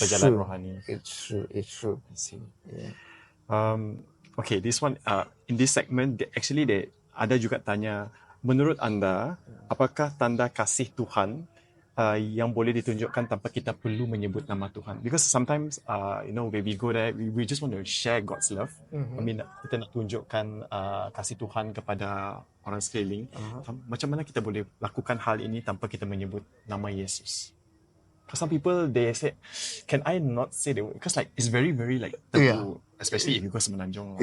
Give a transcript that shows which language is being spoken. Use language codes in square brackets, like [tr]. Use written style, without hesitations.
[ms] perjalanan [en] true. [ms] rohani. [en] It's true. It's true. I see. Yeah. Okay, this one in this segment they [ms] ada juga tanya, menurut anda apakah tanda kasih Tuhan yang boleh ditunjukkan tanpa kita perlu menyebut nama Tuhan? [en] Because sometimes when we go there we just want to share God's love. I mean [ms] kita nak tunjukkan kasih Tuhan kepada orang sekeliling. Macam mana kita boleh lakukan hal ini tanpa kita menyebut nama Yesus? [en] For some people they say, can I not say the word? Because like it's very very like taboo, especially if you go Semenanjung.